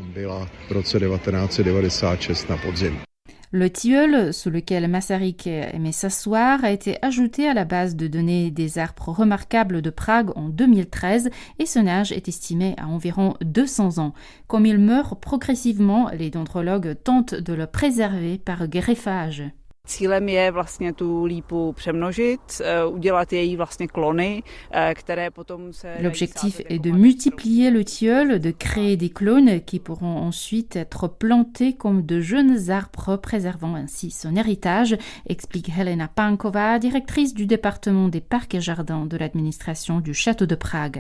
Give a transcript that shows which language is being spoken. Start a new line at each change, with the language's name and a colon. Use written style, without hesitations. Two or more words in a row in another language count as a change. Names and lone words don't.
French: Le tilleul sous lequel Masaryk aimait s'asseoir a été ajouté à la base de données des arbres remarquables de Prague en 2013 et son âge est estimé à environ 200 ans. Comme il meurt progressivement, les dendrologues tentent de le préserver par greffage.
Czech: Cílem je vlastně tu lípu přemnožit, udělat její vlastně klony, které potom se...
French: L'objectif est de multiplier le tilleul, de créer des clones qui pourront ensuite être plantés comme de jeunes arbres, préservant ainsi son héritage, explique Helena Pankova, directrice du département des parcs et jardins de l'administration du château de Prague.